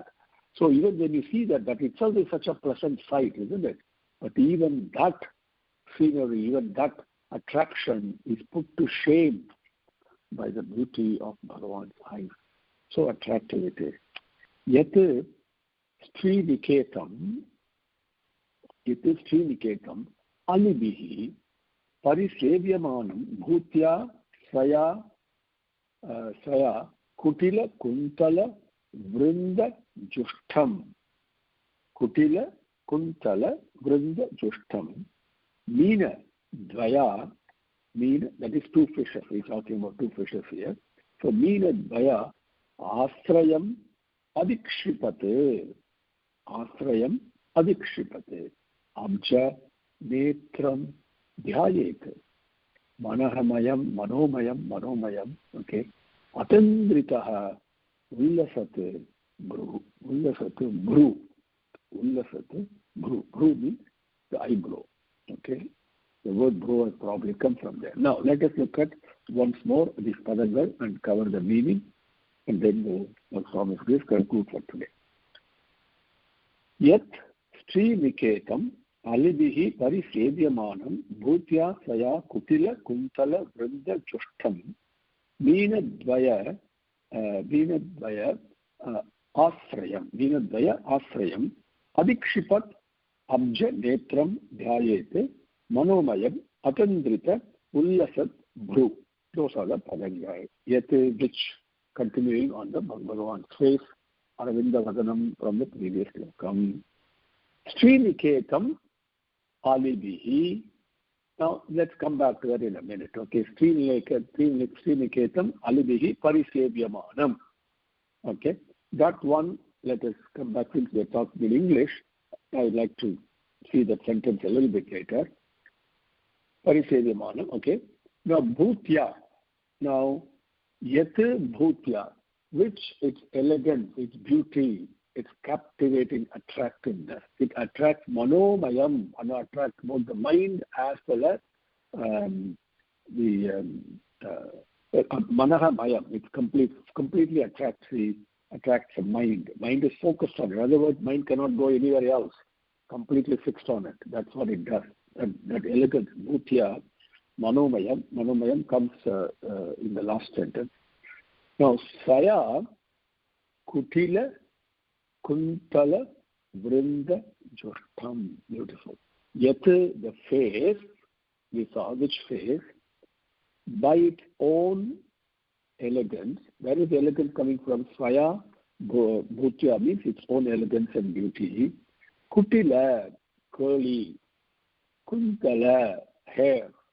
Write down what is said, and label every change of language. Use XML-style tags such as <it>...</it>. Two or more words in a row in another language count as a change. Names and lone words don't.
<en>So even when you see that itself is such a pleasant sight, isn't it? But even that scenery, even that attraction is put to shame by the beauty of Bhagavan's eyes. So attractive it is.</en> <sa>Yet Sriniketam alibihi parisevyamanam bhutya swaya kutila kuntala vrinda jushtam. Kutila kuntala vrinda jushtam. Meena dvaya,</sa> <en>that is 2 fishes. He's talking about 2 fishes here.</en> <sa>So meena dvaya asrayam adikshipate. Asrayam adikshipate. Abja netram dhyayet. Manahamayam, manomayam,</sa> <en>okay.</en> <sa>Atandritaha ullasate bru.</sa> <en>Bru means the eyebrow, okay. The word bro has probably come from there. Now, let us look at once more this padagal and cover the meaning, and then the Swami's grace conclude for today.</en> <sa>Yet Sriniketam alibihi parisevyamanam bhutya swaya kutila kuntala vrinda jushtam meenadvaya asrayam adikshipat abja netram dhyayete manomayam atandrita ullasat bru.</sa> <en>Those are the padangas. Yet, which continuing on the Bhagavan's face,</en> <sa>Aravinda Vadanam</sa> <en>from the previous Slokam.</en> <sa>Sriniketam alibihi.</sa> <en>Now, let's come back to that in a minute.</en> <sa>Okay, Sriniketam alibihi parisevyamanam.</sa> <en>Okay, that one, let us come back since we're talking in English. I would like to see that sentence a little bit later. Parisevyamanam, okay. Now, bhutya. Now, yet bhutya, which its elegance, its beauty, its captivating attractiveness. It attracts manomayam, and attracts both the mind as well as the manahamayam. It completely attracts the mind. Mind is focused on it. In other words, mind cannot go anywhere else. Completely fixed on it. That's what it does. That elegant bhutya, manomayam. Manomayam comes in the last sentence.</en> <sa>Now, saya kutila kuntala vrinda jushtam.</sa> <en>Beautiful. Yet the face, we saw which face? by its own elegance. Where is the elegance coming from?</en> <sa>Svaya Bhutya</sa> <en>means its own elegance and beauty. Kutila, curly. Kuntala, hair.</en>